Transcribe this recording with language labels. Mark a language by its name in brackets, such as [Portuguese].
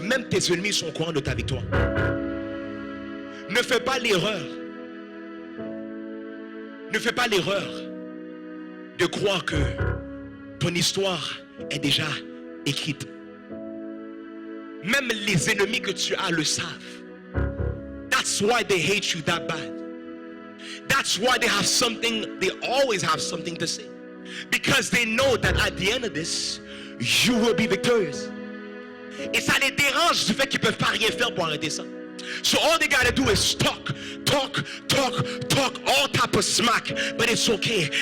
[French] Même tes ennemis sont au courant de ta victoire. Ne fais pas l'erreur. Ne fais pas l'erreur de croire que ton histoire est déjà écrite. Même les ennemis que tu as le savent. [English] That's why they hate you that bad. That's why they always have something to say. Because they know that at the end of this, you will be victorious. [French] Et ça les dérange du fait qu'ils ne peuvent pas rien faire pour arrêter ça. [English] So all they gotta do is talk, all type of smack, but it's okay.